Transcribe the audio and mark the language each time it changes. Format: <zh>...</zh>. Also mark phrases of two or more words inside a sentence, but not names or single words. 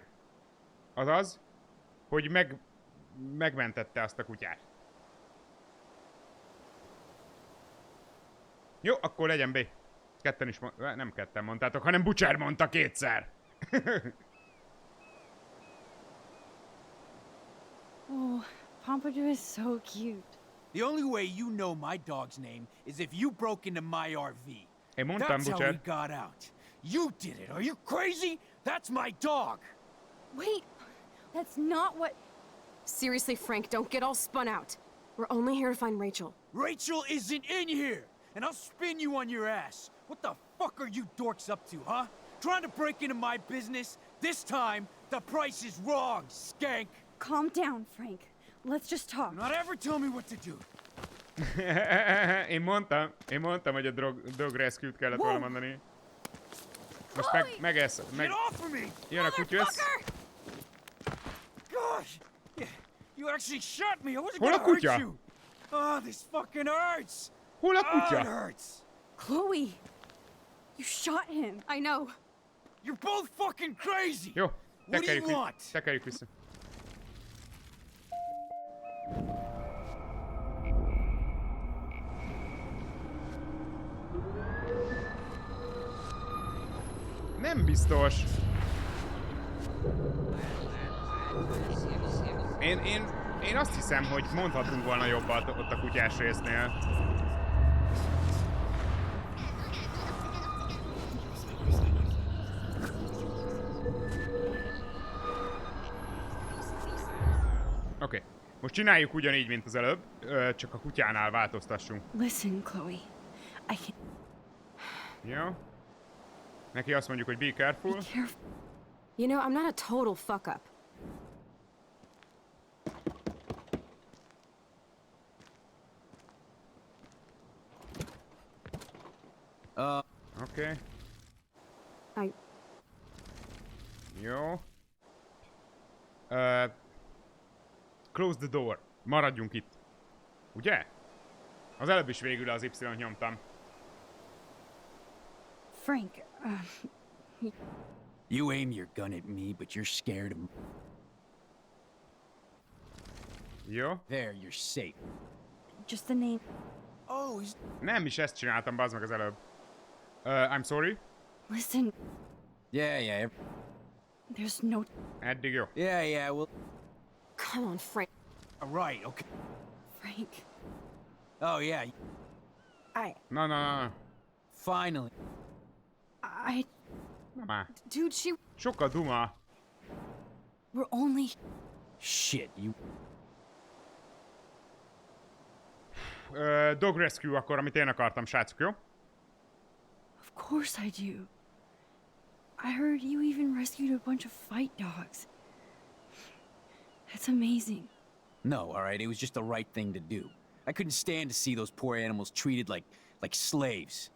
<hu>Azaz, hogy megmentette azt a kutyát. Jó, akkor legyen B. Ketten is nem ketten mondtátok, hanem Butcher mondta kétszer.</hu> <en>Oh, Pompadour is so cute. The only way you know my dog's name is if you broke into my RV.</en> <hu>Én mondtam,</hu> <en>That's how Butcher. we got out. You did it. Are you crazy? That's my dog. Wait, that's not what... Seriously, Frank, don't get all spun out. We're only here to find Rachel. Rachel isn't in here, and I'll spin you on your ass. What the fuck are you dorks up to, huh? Trying to break into my business? This time, the price is wrong, skank. Calm down, Frank. Let's just talk. Not ever tell me what to do.</en> <hu>Én mondtam, hogy a</hu> <en>dog rescue-</en> <hu>t kellett volna mondani. Most megesz,</hu> <en>Get off of me!</en> <hu>jön a kutyusz.</hu> <en>Gosh! You actually shot me! I wasn't</en> <hu>Hol a</hu> <en>gonna hurt</en> <hu>kutya?</hu> <en>you! Oh, this fucking hurts!</en> <hu>Hol a</hu> <en>Oh,</en> <hu>kutya?</hu> <en>it hurts! Chloe! You shot him! I know. You're both fucking crazy!</en> <hu>Jó,</hu> <en>What do you want?</en> <hu>tekerjük vissza. Nem biztos. Én azt hiszem, hogy mondhatunk volna jobbat ott a kutyás résznél. Oké. Most csináljuk ugyanígy, mint az előbb, csak a kutyánál változtassunk.</hu> <en>Listen, Chloe. I can...</en> <hu>Jó. Neki azt mondjuk, hogy</hu> <en>be careful. You know, I'm not a total fuck up.</en> <hu>Oké.</hu> <en>I... Jó. Close the door.</en> <hu>Maradjunk itt. Ugye? Az előbb is végül az Y-t nyomtam.</hu> <en>Frank, You aim your gun at me, but you're scared of...</en> <hu>Jó.</hu> <en>There, you're safe. just the name. Oh, he's...</en> <hu>Nem is ezt csináltam, bazd meg az előbb.</hu> <en>I'm sorry. Listen, Yeah. there's no...</en> <hu>Eddig jó.</hu> <en>Yeah, well... Come on, Frank. All right, okay. Frank. Oh, yeah.</en> <hu>Na.</hu> <en>Finally.</en> <hu>Na már.</hu> <en>Dude, she...</en> <hu>Sokkal duma.</hu> <en>We're only... Shit, you... Dog rescue</en> <hu>akkor, amit én akartam, srácok, jó?</hu> <en>Of course I do. I heard you even rescued a bunch of fight dogs. That's amazing. No, all right, it was just the right thing to do. I couldn't stand to see those poor animals treated like slaves.</en>